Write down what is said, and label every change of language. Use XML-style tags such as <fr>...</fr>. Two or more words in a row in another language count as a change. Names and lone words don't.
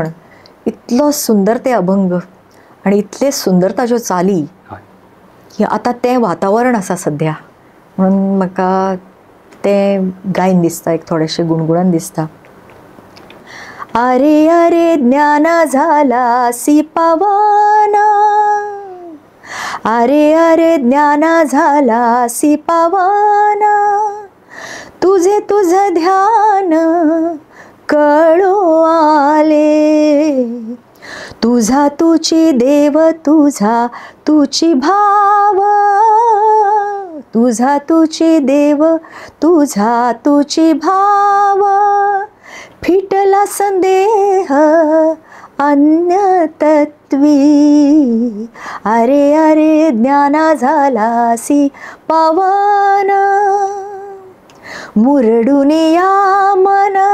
<kok>इतलो सुंदर ते अभंग आनी इतले सुंदर ताज्यो चाली की आतां तें वातावरण आसा सद्या, म्हणून म्हाका तें गायन दिसता, एक थोडेशें गुणगुणन दिसता.</kok> <mr>अरे अरे ज्ञाना झालासी पावना, अरे अरे ज्ञाना झालासी पावना, तुझे तुझं ध्यान कळो आले, तुझा तुची देव, तुझा तुची भाव, तुझा तुची देव, तुझा तुची भाव, फिटला संदेह अन्य तत्वी, अरे अरे ज्ञाना झालासी पावना, मुरडून या मन</mr>